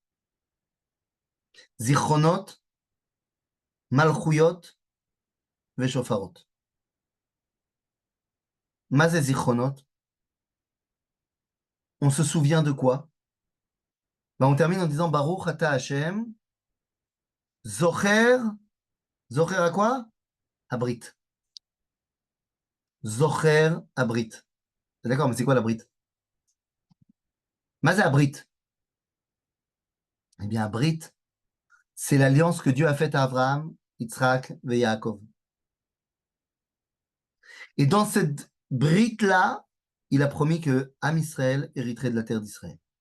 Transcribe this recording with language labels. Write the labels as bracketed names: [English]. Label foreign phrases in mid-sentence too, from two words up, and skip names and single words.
[Hebrew] זכרונות, מלכויות, ושופרות. מה זה זכרונות, [French] on se souvient de quoi? On termine en disant [Hebrew] ברוך אתה השם, זוכר, [French] Zocher à quoi? [Hebrew] Abrit. זוכר הברית. [French] D'accord, mais c'est quoi l'abrit? [Hebrew] מה זה הברית. [French] Eh bien, Abrit, c'est l'alliance que Dieu a faite à Abraham, Yitzhak et Yaakov. Et dans cette brite-là, il a promis que [Hebrew] עם ישראל [French] hériterait de la terre d'Israël.